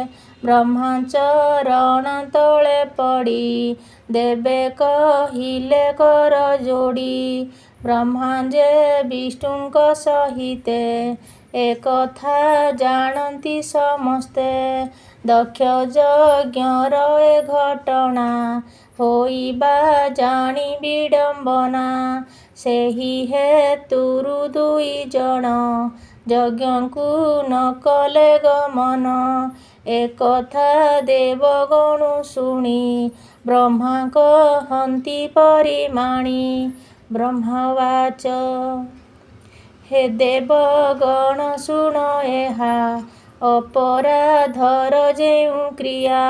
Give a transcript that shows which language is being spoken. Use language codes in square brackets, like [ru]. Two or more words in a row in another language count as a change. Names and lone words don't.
[or] ବ୍ରହ୍ମଚରଣ ତଳେ ପଡ଼ି, ଦେବେ କହିଲେ କର ଯୋଡ଼ି। ବ୍ରହ୍ମା ଯେ ବିଷ୍ଣୁଙ୍କ ସହିତେ, ଏକଥା ଜାଣନ୍ତି ସମସ୍ତେ। ଦକ୍ଷ ଯଜ୍ଞର ଏ ଘଟଣା, ହୋଇବା ଜାଣି ବିଡ଼ମ୍ବନା। ସେହି ହେତୁରୁ ଦୁଇ ଜଣ, ଯଜ୍ଞକୁ ନ କଲେ ଗମନ। ଏକଥା ଦେବଗଣ ଶୁଣି, ବ୍ରହ୍ମା କହନ୍ତି ପରିମାଣି। ବ୍ରହ୍ମବାଚ, ହେ ଦେବଗଣ ଶୁଣ ଏହା, ଅପରାଧର ଯେଉଁ କ୍ରିୟା।